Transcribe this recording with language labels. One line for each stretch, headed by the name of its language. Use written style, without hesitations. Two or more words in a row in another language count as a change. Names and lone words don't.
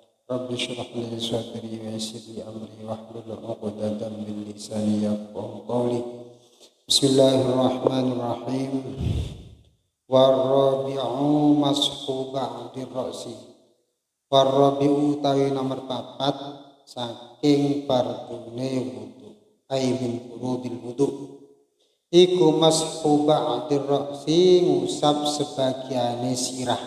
Arabic: رب اشرح لي صدري ويسر لي أمري واحلل عقدة من لساني يفقهوا قولي. بسم الله الرحمن الرحيم. والرابع مسح بعض الرأس.
Javanese: Warabi'u utawi nomor 4 saking fardune wudu.
Arabic: أي من فروض الوضوء.
Javanese: Iku
Arabic: مسح بعض الرأس
Javanese: ngusap sebagiane sirah.